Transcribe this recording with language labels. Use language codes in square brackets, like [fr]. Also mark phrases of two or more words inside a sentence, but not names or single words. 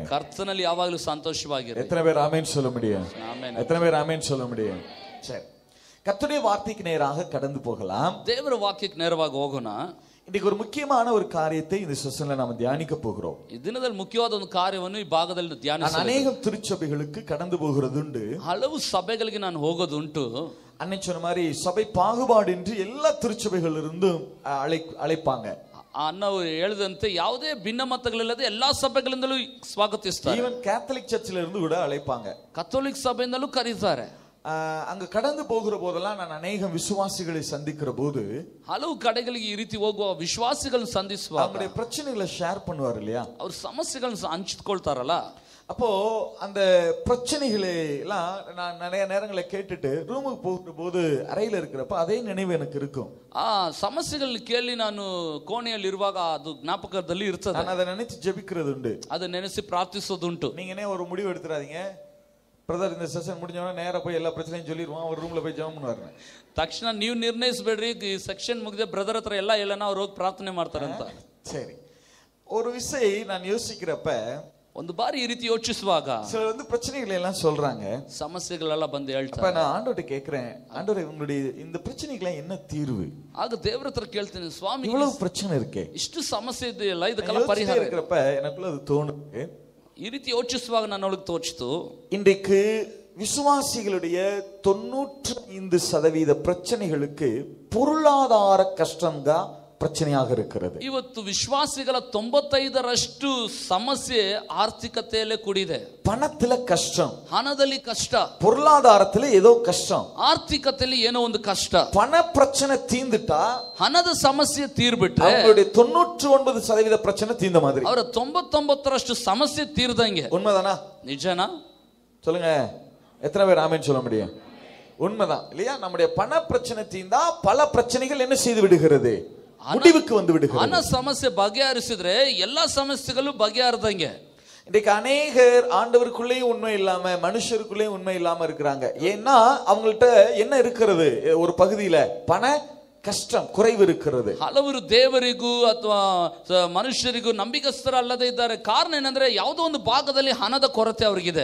[kn] ಕರ್ತನಲ್ಲಿ ಯಾವಾಗಲೂ ಸಂತೋಷವಾಗಿರಿ. [ta] எத்தனை பேர் ஆமென் சொல்ல முடியும்? [kn] ಆಮೆನ್. [ta] எத்தனை பேர் ஆமென் சொல்ல முடியும்? சரி, கர்த்தருடைய வார்த்தைக்கு நேராக கடந்து போகலாம். [kn] ದೇವರ ವಾಕ್ಯಕ್ಕೆ ನೇರವಾಗಿ ಹೋಗೋಣ. [ta] இன்னைக்கு ஒரு முக்கியமான ஒரு காரியத்தை இந்த செஷன்ல நாம தியானிக்க போகிறோம். [kn] ಈ ದಿನದಲ್ಲಿ ಮುಖ್ಯವಾದ ಒಂದು ಕಾರ್ಯವನ್ನು ಈ ಭಾಗದಲ್ಲಿ ಧ್ಯಾನಿಸಲಿದ್ದೇವೆ. [ta] ಅನೇಕ திருச்சபைகளுக்கு கடந்து போகிறதுண்டு. [kn] ಹಲವು ಸಭೆಗಳಿಗೆ ನಾನು ಹೋಗೋದುಂಟು. [ta] அன்னை சொன்ன மாதிரி சபை பாகுபாடின்றி எல்லா திருச்சபைகள் இருந்தும் அழைப்பாங்க. [kn] ನಾವು ಹೇಳಿದಂತೆ ಯಾವುದೇ ಭಿನ್ನಮತಗಳಿಲ್ಲದೆ ಎಲ್ಲಾ ಸಭೆಗಳಿಂದಲೂ ಸ್ವಾಗತಿಸ್ತಾರೆ. [en] even Catholic church [ta] இருந்து கூட அழைப்பாங்க. [kn] ಕಥೋಲಿಕ್ ಸಭೆಯಿಂದಲೂ ಕರೀತಾರೆ. [ta] அங்க கடந்து போகிற போதெல்லாம் நான் அநேக விசுவாசிகளை சந்திக்கிற போது [kn] ಹಲವು ಕಡೆಗಳಿಗೆ ಈ ರೀತಿ ಹೋಗುವ ವಿಶ್ವಾಸಿಗಳನ್ನು ಸಂಧಿಸುವಾಗ [ta] அவங்களுடைய பிரச்சனைகளை ஷேர் பண்ணுவார் இல்லையா, [kn] ಅವ್ರ ಸಮಸ್ಯೆಗಳನ್ನು ಹಂಚಿಕೊಳ್ತಾರಲ್ಲ. [ta] அப்போ அந்த பிரச்சனைகளை எல்லாம் நான் நிறைய நேரங்களை கேட்டுட்டு ரூமுக்கு போகிற போது அறையில இருக்கிறப்ப அதே நினைவு எனக்கு இருக்கும். [kn] ಸಮಸ್ಯೆಗಳನ್ನ ಕೇಳಿ ನಾನು ಕೋಣೆಯಲ್ಲಿ ಇರುವಾಗ ಅದು ಜ್ಞಾಪಕದಲ್ಲಿ ಇರ್ತದೆ. [ta] நான் அதை நினைச்சு ஜெபிக்கிறது உண்டு, [kn] அதை ನೆನೆಸಿ ಪ್ರಾರ್ಥಿಸೋದುಂಟು. [ta] நீங்க ஒரு முடிவு எடுத்துறாதீங்க, பிரதர் இந்த செஷன் முடிஞ்சவன நேரா போய் எல்லா பிரச்சனையும் சொல்லிடுவான், ஒரு ரூம்ல போய் ஜெபம் பண்ணுவாரு. [kn] ತಕ್ಷಣ ನೀವು ನಿರ್ಣಯಿಸಬೇಡ್ರಿ, ಈ ಸೆಕ್ಷನ್ ಮುಗಿದ ಬ್ರದರ್ ಹತ್ರ ಎಲ್ಲ ಹೇಳೋಣ, ಅವ್ರು ಹೋಗಿ ಪ್ರಾರ್ಥನೆ ಮಾಡ್ತಾರೆ ಅಂತ. [ta] சரி, ஒரு விஷயம் நான் யோசிக்கிறப்ப [kn] ಒಂದು ಬಾರಿ ಈ ರೀತಿ ಯೋಚಿಸುವಾಗ [ta] சிலர் பிரச்சனைகளை எல்லாம் சொல்றாங்க, [kn] ಸಮಸ್ಯೆಗಳೆಲ್ಲ ಬಂದು ಹೇಳ್ತಾರೆ. [ta] அப்ப நான் ஆண்டவர்ட்ட கேக்குறேன், ஆண்டவரே உங்களுடைய இந்த பிரச்சனைக்கு என்ன தீர்வு? [kn] ಆಗ ದೇವರ ಹತ್ರ ಕೇಳ್ತೀನಿ, ಸ್ವಾಮಿ [ta] இவ்வளவு பிரச்சனை இருக்கே, [kn] ಇಷ್ಟು ಸಮಸ್ಯೆ ಇದೆಯಲ್ಲ, ಇದಕ್ಕೆಲ್ಲ ಪರಿಹಾರ [ta] இருக்கிறப்ப எனக்குள்ள அது தோணுது. [kn] ಈ ರೀತಿ ಯೋಚಿಸುವಾಗ ನನ್ನೊಳಗೆ ತೋಚಿತು, [ta] இன்றைக்கு விசுவாசிகளுடைய 95% பிரச்சனைகளுக்கு பொருளாதார கஷ்டம்தான் பிரச்சனையாக இருக்கிறது. [kn] ಇವತ್ತು ವಿಶ್ವಾಸಿಗಳ 95% ಸಮಸ್ಯೆ ಆರ್ಥಿಕತೆಯಲ್ಲೇ ಕೂಡಿದೆ. [ta] பணத்துல கஷ்டம், [kn] ಹಣದಲ್ಲಿ ಕಷ್ಟ, [ta] பொருளாதாரத்துல ஏதோ கஷ்டம், [kn] ಆರ್ಥಿಕತೆಯಲ್ಲಿ ಏನೋ ಒಂದು ಕಷ್ಟ. [ta] பண பிரச்சனை தீந்துட்டா [kn] ಹಣದ ಸಮಸ್ಯೆ ತೀರ್ಬಿಟ್ರೆ [ta] அவங்களுடைய 99% பிரச்சனை தீர்ந்த மாதிரி. [kn] ಅವರ 99% ಸಮಸ್ಯೆ ತೀರ್ದಂಗೆ. [ta] உண்மைதானா? [kn] ನಿಜನಾ? [ta] சொல்லுங்க, எத்தனை பேர் ஆமென் சொல்ல முடியும்? உண்மைதான் இல்லையா? நம்முடைய பண பிரச்சனை தீர்ந்தா பல பிரச்சனைகள் என்ன செய்து விடுகிறது, முடிவுக்கு வந்து விடுகிறது. [kn] ಹಣ ಸಮಸ್ಯೆ ಬಗೆಹರಿಸಿದ್ರೆ ಎಲ್ಲಾ ಸಮಸ್ಯೆಗಳು ಬಗೆಹರಿದಂಗೆ. [ta] இன்னைக்கு அநேகர் ஆண்டவருக்குள்ளேயும் உண்மை இல்லாம மனுஷருக்குள்ளேயும் உண்மை இல்லாம இருக்கிறாங்க. ஏன்னா அவங்கள்ட்ட என்ன இருக்கிறது, ஒரு பகுதியில பண கஷ்டம், குறைவு இருக்கிறது. [kn] ಹಲವರು ದೇವರಿಗೂ ಅಥವಾ ಮನುಷ್ಯರಿಗೂ ನಂಬಿಕಸ್ಥರಲ್ಲದೆ ಇದ್ದಾರೆ. ಕಾರಣ ಏನಂದ್ರೆ ಯಾವುದೋ ಒಂದು ಭಾಗದಲ್ಲಿ ಹಣದ ಕೊರತೆ ಅವರಿಗಿದೆ.